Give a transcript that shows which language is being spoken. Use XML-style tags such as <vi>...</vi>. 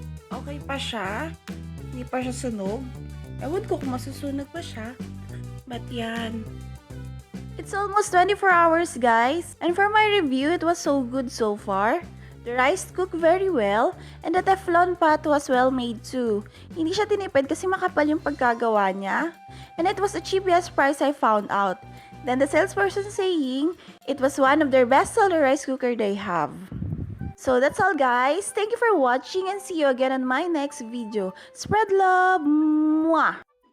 <tl>Okay pa siya. Hindi pa siya sunog. Ewan ko kung masusunog pa siya. But yan.</tl> <en>It's almost 24 hours guys. And for my review, it was so good so far. The rice cooked very well. And the teflon pot was well made too.</en> <tl>Hindi siya tinipid kasi makapal yung pagkagawa niya.</tl> <en>And it was the cheapiest price I found out. Then the salesperson saying, it was one of their best seller rice cooker they have. So that's all guys. Thank you for watching and see you again on my next video. Spread love! Mwah!</en>